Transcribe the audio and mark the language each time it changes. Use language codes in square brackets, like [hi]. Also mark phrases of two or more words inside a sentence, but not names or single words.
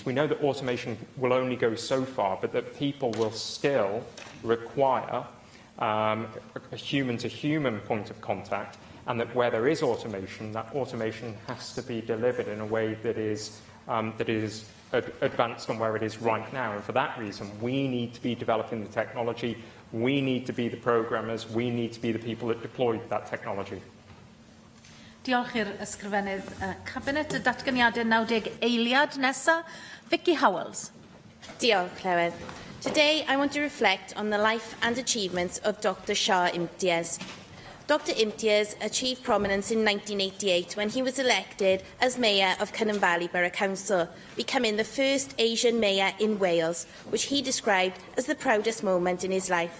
[en] We know that automation will only go so far, but that people will still require a human-to-human point of contact, and that where there is automation, that automation has to be delivered in a way that is advanced on where it is right now. And for that reason, we need to be developing the technology, we need to be the programmers, we need to be the people that deploy that technology. [cy] Diolch i'r ysgrifennydd Cabinet. Y datganiadau 90 eiliad nesa. Vicky Howells. Diolch, Llywydd. [en] Today, I want to reflect on the life and achievements of Dr. Shah Imtiaz. Dr. Imtiaz achieved prominence in 1988 when he was elected as Mayor of Cynon Valley Borough Council, becoming the first Asian Mayor in Wales, which he described as the proudest moment in his life.